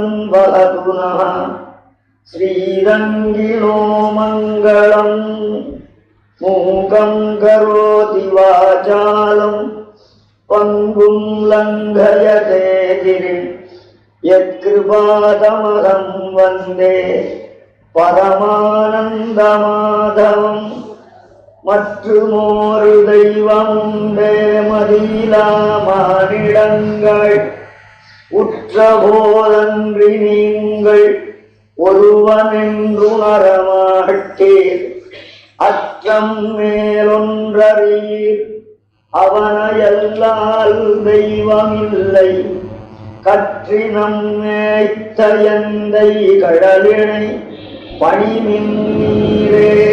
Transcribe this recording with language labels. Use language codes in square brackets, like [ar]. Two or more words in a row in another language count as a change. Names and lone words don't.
[sa] वदतु नः श्रीरङ्गिणो मङ्गलं मूकं करोति वाचालं पङ्गुं लङ्घयते गिरिं यत्कृपातमहं वन्दे परमानन्दमाधवम् [ta] மற்றுமோரு தெய்வமுண்டே மதிலாமானிடங்கள் உற்றபோதன்றி நீங்கள் ஒருவனென்றுணரமாட்டீர் அற்றம் மேலொன்றறீர் அவனையல்லால் தெய்வமில்லை கற்றினம் மேய்த்த எந்தை கடலினை பணிமின் நீரே.